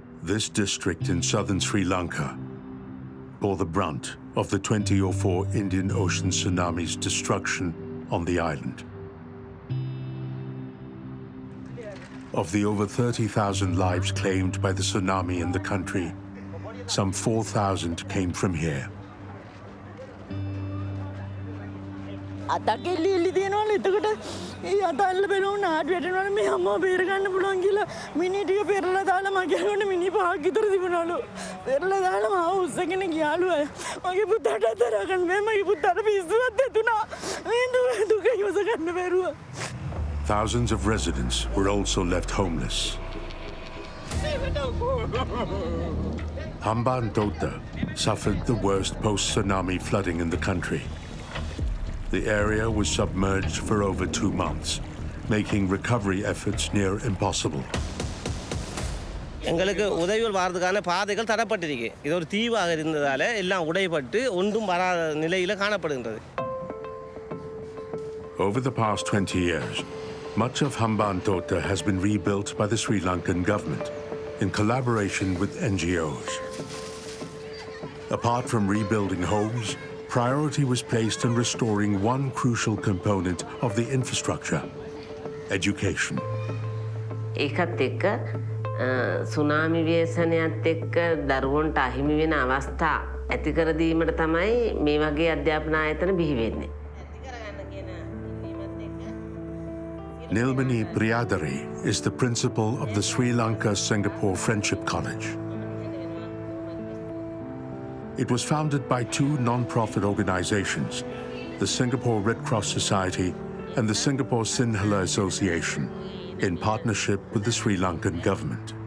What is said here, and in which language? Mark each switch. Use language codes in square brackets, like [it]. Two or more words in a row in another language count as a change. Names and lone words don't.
[en] This district in southern Sri Lanka bore the brunt of the 2004 Indian Ocean Tsunami's destruction on the island. Of the over 30,000 lives claimed by the tsunami in the country, some 4,000 came from here. [si] අතක් එල්ලි තියෙනවනේ එතකොට ඒ අතල්ල බලන ආඩ් වැටෙනවනේ මේ අම්මව බේර ගන්න පුළුවන් කියලා මිනි ටික පෙරලා දාලා මගේ ගොඩ මිනි පහක් විතර තිබුණලු පෙරලා දාලා මාව උස්සගෙන ගියාලු අය මගේ පුතාට අතර ගන්න මේ මගේ පුතාට පිස්සුවක් දෙතුණා මේ දුක ඉවස ගන්න බැරුව. [en] Thousands of residents were also left homeless. Hambantota suffered the worst post-tsunami flooding in the country. The area was submerged for over 2 months, making recovery efforts near impossible. [ta] எங்களுக்கு உதவிகள் வாரதுக்கான பாதைகள் தடப்பட்டிருக்கு. இது ஒரு தீவாக இருந்ததால எல்லாம் உடைப்பட்டு ஒன்றும் வராத நிலையில் காணப்படுகின்றது. [en] Over the past 20 years, much of Hambantota has been rebuilt by the Sri Lankan government in collaboration with NGOs. Apart from rebuilding homes, priority was placed on restoring one crucial component of the infrastructure: education. [si] ඒකත් එක්ක සුනාමි ව්‍යසනයත් එක්ක දරුවන්ට අහිමි වෙන අවස්ථා ඇති කර දීමට තමයි මේ වගේ අධ්‍යාපන ආයතන බිහි වෙන්නේ. [en] Nilmani Priyadari is the principal of the Sri Lanka-Singapore Friendship College. It was founded by 2 non-profit organizations, the Singapore Red Cross Society and the Singapore Sinhala Association, in partnership with the Sri Lankan government.